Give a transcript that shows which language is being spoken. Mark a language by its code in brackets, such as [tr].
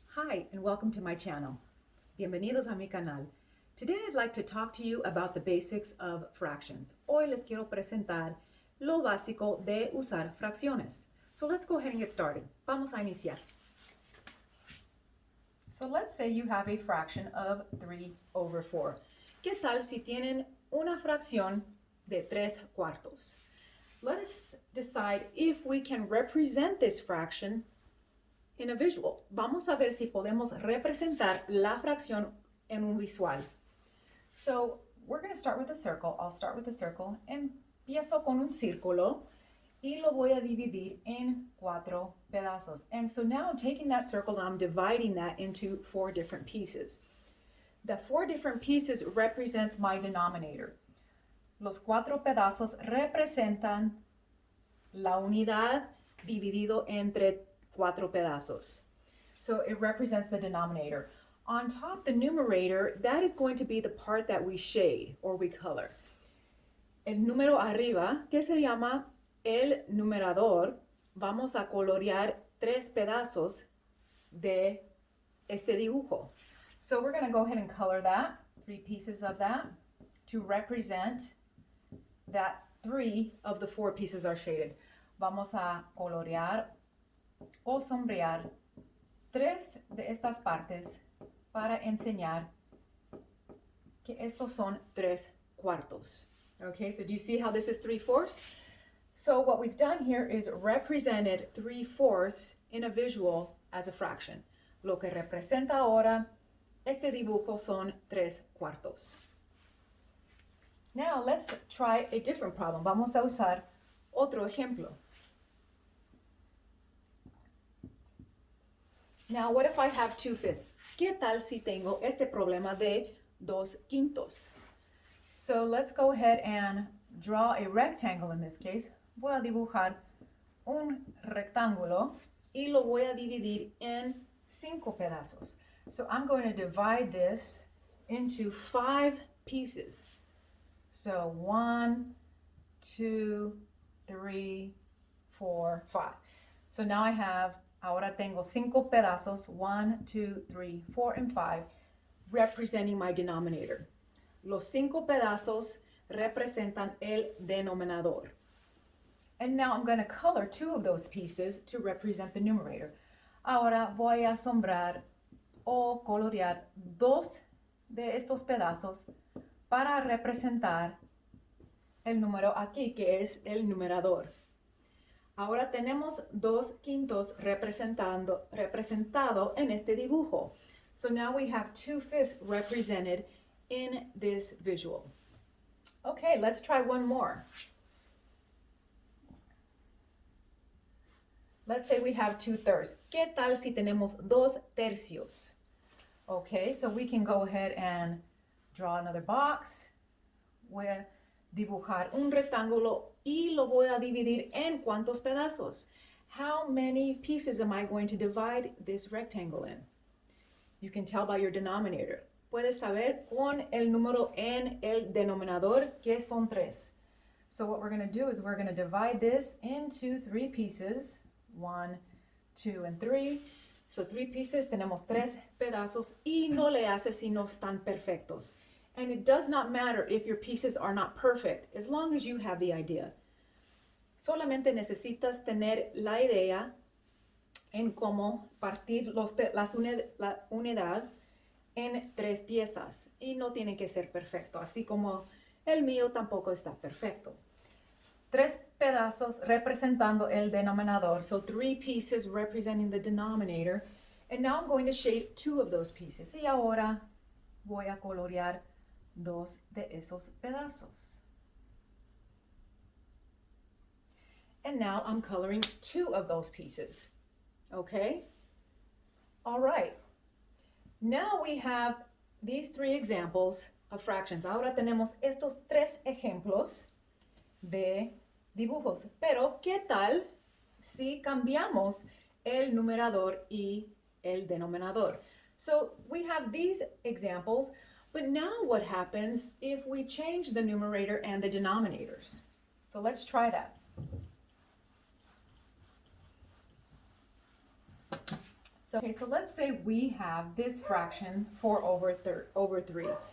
[en] Hi, and welcome to my channel. [es] Bienvenidos a mi canal. [en] Today I'd like to talk to you about the basics of fractions. [es] Hoy les quiero presentar lo básico de usar fracciones. [en] So let's go ahead and get started. [es] Vamos a iniciar. [en] So let's say you have a fraction of 3/4. [es] ¿Qué tal si tienen una fracción de 3/4? [en] Let us decide if we can represent this fraction in a visual. [es] Vamos a ver si podemos representar la fracción en un visual. [en] So we're going to start with a circle. I'll start with a circle. [es] Empiezo con un círculo y lo voy a dividir en 4 pedazos. [en] And so now I'm taking that circle and I'm dividing that into 4 different pieces. The 4 different pieces represents my denominator. [es] Los 4 pedazos representan la unidad dividido entre 4 pedazos. [en] So it represents the denominator. On top, the numerator, that is going to be the part that we shade or we color. [es] El número arriba, que se llama el numerador, vamos a colorear 3 pedazos de este dibujo. [en] So we're going to go ahead and color that, 3 pieces of that, to represent that 3 of the 4 pieces are shaded. [es] Vamos a colorear o sombrear 3 de estas partes para enseñar que estos son 3/4. [en] Okay, so do you see how this is 3/4? So what we've done here is represented 3/4 in a visual as a fraction. [es] Lo que representa ahora este dibujo son 3/4. [en] Now let's try a different problem. [es] Vamos a usar otro ejemplo. [en] Now, what if I have 2/5? [es] ¿Qué tal si tengo este problema de 2/5? [en] So let's go ahead and draw a rectangle in this case. [es] Voy a dibujar un rectángulo y lo voy a dividir en 5 pedazos. [en] So I'm going to divide this into 5 pieces. So 1, 2, 3, 4, 5. So now I have [es] Ahora tengo 5 pedazos, [en] 1, 2, 3, 4, and 5, representing my denominator. [es] Los 5 pedazos representan el denominador. [en] And now I'm going to color 2 of those pieces to represent the numerator. [es] Ahora voy a sombrar o colorear 2 de estos pedazos para representar el número aquí, que es el numerador. Ahora tenemos 2/5 representado en este dibujo. [en] So now we have 2/5 represented in this visual. Okay, let's try one more. Let's say we have 2/3. [es] ¿Qué tal si tenemos 2/3? [en] Okay, so we can go ahead and draw another box. [es] Voy a dibujar un rectángulo y lo voy a dividir en cuántos pedazos. [en] How many pieces am I going to divide this rectangle in? You can tell by your denominator. [es] Puedes saber con el número en el denominador que son 3. [en] So what we're going to do is we're going to divide this into 3 pieces. 1, 2, and 3. So 3 pieces, [es] tenemos 3 pedazos y no le hace si no están perfectos. [en] And it does not matter if your pieces are not perfect, as long as you have the idea. [es] Solamente necesitas tener la idea en cómo partir la unidad en 3 piezas. Y no tiene que ser perfecto, así como el mío tampoco está perfecto. 3 pedazos representando el denominador. [en] So 3 pieces representing the denominator. And now I'm going to shade 2 of those pieces. [es] Y ahora voy a colorear 2 de esos pedazos. [en] And now I'm coloring 2 of those pieces. Okay? All right. Now we have these 3 examples of fractions. [es] Ahora tenemos estos 3 ejemplos de dibujos. Pero, ¿qué tal si cambiamos el numerador y el denominador? [en] So we have these examples. But now what happens if we change the numerator and the denominators? So let's try that. So let's say we have this fraction 4 over 3.